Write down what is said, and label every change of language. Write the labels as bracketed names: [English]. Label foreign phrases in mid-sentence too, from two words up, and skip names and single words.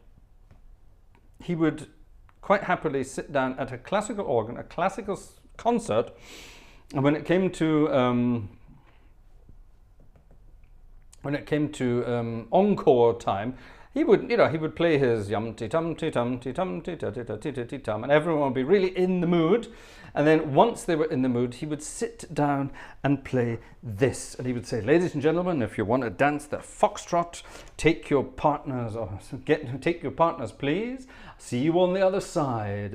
[English] He would quite happily sit down at a classical organ, a classical concert, and when it came to encore time, he would play his yum-ti-tum-ti-tum-ti-tum-ti-ta-ti-ta-ti-tum, and everyone would be really in the mood. And then once they were in the mood, he would sit down and play this. And he would say, ladies and gentlemen, if you want to dance the foxtrot, take your partners, please. See you on the other side.